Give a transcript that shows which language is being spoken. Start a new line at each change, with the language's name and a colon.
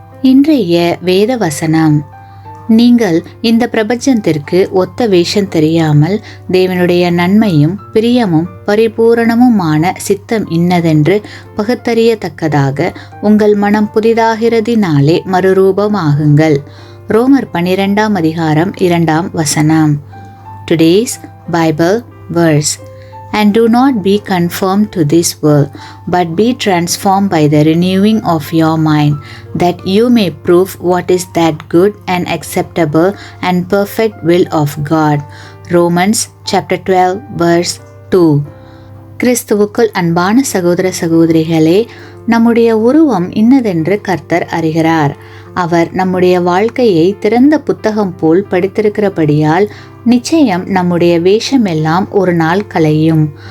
Tamil: இன்றைய வேத வசனம்: நீங்கள் இந்த பிரபஞ்சத்திற்கு ஒத்த வேஷம் தெரியாமல் தேவனுடைய நன்மையும் பிரியமும் பரிபூரணமுமான சித்தம் இன்னதென்று பகுத்தறியத்தக்கதாக உங்கள் மனம் புதிதாகிறதினாலே மறுரூபமாகுங்கள். ரோமர் 12 அதிகாரம் 2 வசனம்.
English: Today's Bible verse: And do not be conformed to this world, but be transformed by the renewing of your mind, that you may prove what is that good and acceptable and perfect will of God. Romans chapter 12 verse 2.
Tamil: கிறிஸ்துவுக்குள் அன்பான சகோதர சகோதரிகளே, நம்முடைய உருவம் இன்னதென்று கர்த்தர் அறிகிறார். அவர் நம்முடைய வாழ்க்கையை திறந்த புத்தகம் போல் படித்திருக்கிறபடியால் நிச்சயம் நம்முடைய வேஷமெல்லாம் ஒரு நாள் கலையும்.